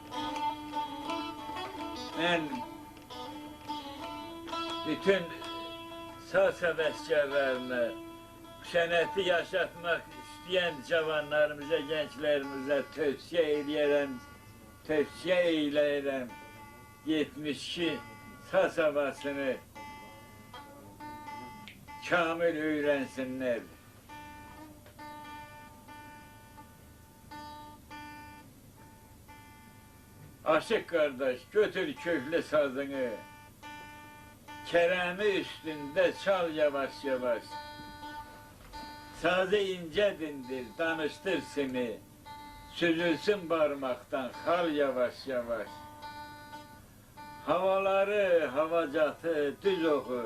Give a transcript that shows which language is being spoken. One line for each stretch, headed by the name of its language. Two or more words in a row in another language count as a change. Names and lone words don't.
Azerbaijani: Mən bütün saz həvəskarlarına, sənəti yaşatmaq istəyən cavanlarımıza, gənclərimizə tövsiyə eləyərəm 72 saz havasını kamil öyrənsinlər. Aşıq qardaş, götür köklü sazını, kərəmi üstündə çal yavaş yavaş.
Turkish: Sazı ince dindir, danıştır seni. Süzülsün parmaktan hal yavaş yavaş. Havaları, havacatı düz oku.